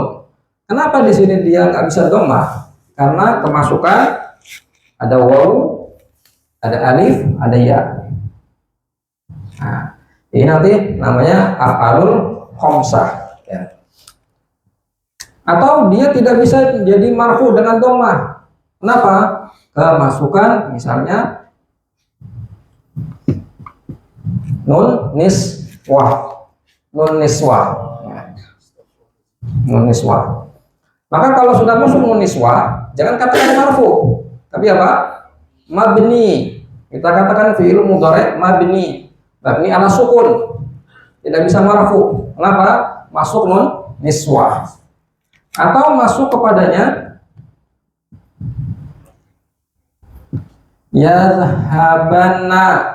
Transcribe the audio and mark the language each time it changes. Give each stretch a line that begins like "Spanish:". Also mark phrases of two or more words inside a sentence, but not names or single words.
Indonesian: Kenapa di sini dia nggak bisa dhammah? Karena kemasukan ada waw, ada alif, ada ya. Nah, ini nanti namanya
Arabic: af'alul khamsah.
Indonesian: Ya. Atau dia tidak bisa jadi marfu dengan dhammah. Kenapa? Kemasukan misalnya
Arabic: nun niswah, nun niswah. Nun niswah.
Indonesian: Maka kalau sudah masuk
Arabic: nun niswah,
Indonesian: jangan katakan marfu, tapi apa? Mabni. Kita katakan
Arabic: fi'il mudhari' mabni. Mabni ala sukun.
Indonesian: Tidak bisa marfu. Kenapa? Masuk
Arabic: nun niswah.
Indonesian: Atau masuk kepadanya yadhhabanna.